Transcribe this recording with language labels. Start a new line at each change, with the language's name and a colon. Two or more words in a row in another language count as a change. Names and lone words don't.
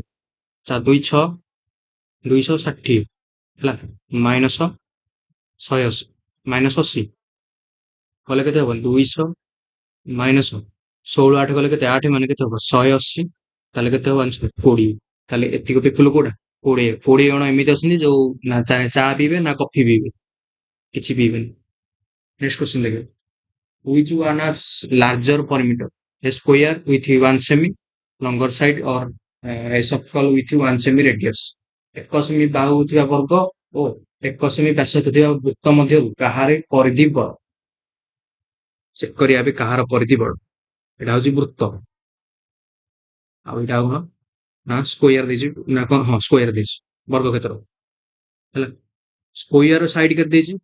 Odia: 4 2 6, 260 ହେଲା, ମାଇନସ 180, ମାଇନସ 80 କଲେ କେତେ ହବ? 200 ମାଇନସ 16 8 କଲେ କେତେ? 8 ମାନେ କେତେ ହବ? 180, ତାହେଲେ କେତେ ହବ ଆନ୍ସର? 20। ତାହେଲେ ଏତିକ ପିପୁଲ କୋଉଟା? 20 ଜଣ ଏମିତି ଅଛନ୍ତି ଯୋଉ ନା ଚା ପିଇବେ ନା କଫି ପିଇବେ, କିଛି ପିଇବେନି।
English: next question
Odia: ଦେଖିବେ।
English: Which one is larger perimeter? A square with one semi longer side or a circle with one semi radius?
Odia: ଏକ ସେମି ବାହୁ ଥିବା ବର୍ଗ ଓ ଏକ ସେମି ବ୍ୟାସାର୍ଦ୍ଧ ଥିବା ବୃତ୍ତ ମଧ୍ୟରୁ କାହାର ପରିଧି ବଡ? ଚେକ୍ କରିବା ଏବେ କାହାର ପରିଧି ବଡ। ଏଇଟା ହଉଛି ବୃତ୍ତ, ଆଉ ଏଇଟା କଣ ନା ସ୍କୋୟାର ଦେଇଛି, ନା କଣ? ହଁ ସ୍କୋୟାର ଦେଇଛି, ବର୍ଗ କ୍ଷେତ୍ର ହେଲା।
English: square side
Odia: କେତେ ଦେଇଛି?